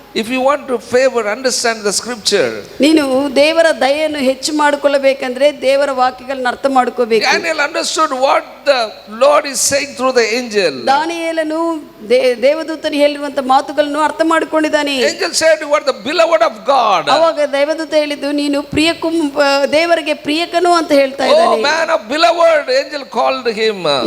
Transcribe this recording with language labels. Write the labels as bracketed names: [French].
[English] If you want to favor, understand the scripture. [Kannada] ನೀನು ದೇವರ ದಯೆಯನ್ನು ಹೆಚ್ಚು ಮಾಡಿಕೊಳ್ಳಬೇಕಂದ್ರೆ ದೇವರ ವಾಕ್ಯಗಳನ್ನು ಅರ್ಥ ಮಾಡ್ಕೋಬೇಕು. [English] Daniel understood what the Lord is saying through the angel. [Kannada] ದಾನಿಯೇಲನು ದೇವದೂತನು ಹೇಳಿರುವಂತ ಮಾತುಗಳನ್ನು ಅರ್ಥ ಮಾಡಿಕೊಂಡಿದ್ದಾನೆ. [English] Angel said, you are the beloved of God. [Kannada] ಅವಾಗ ದೇವದೂತ ಹೇಳಿದ್ದು ನೀನು ದೇವರಿಗೆ ಪ್ರಿಯಕನು ಅಂತ ಹೇಳ್ತಾ ಇದ್ದಾನೆ. [English] Oh man of beloved, angel called him.